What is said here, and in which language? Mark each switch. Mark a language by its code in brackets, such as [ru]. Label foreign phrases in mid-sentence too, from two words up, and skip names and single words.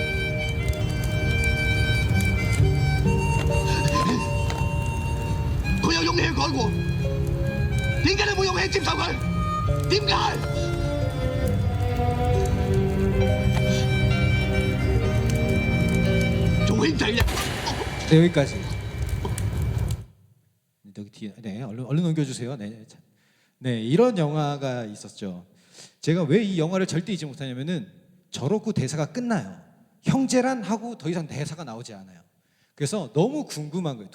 [yue] 佢有勇氣去改過，點解你冇勇氣接受佢？點解？做兄弟啫。 [ko] 네, 여기까지. 여기 뒤에, 네, 얼른 넘겨주세요. 네, 네, 이런 영화가 있었죠. 제가 왜 이 영화를 절대 잊지 못하냐면은 저렇고 대사가 끝나요. 형제란 하고 더 이상 대사가 나오지 않아요. 그래서 너무 궁금한 거예요.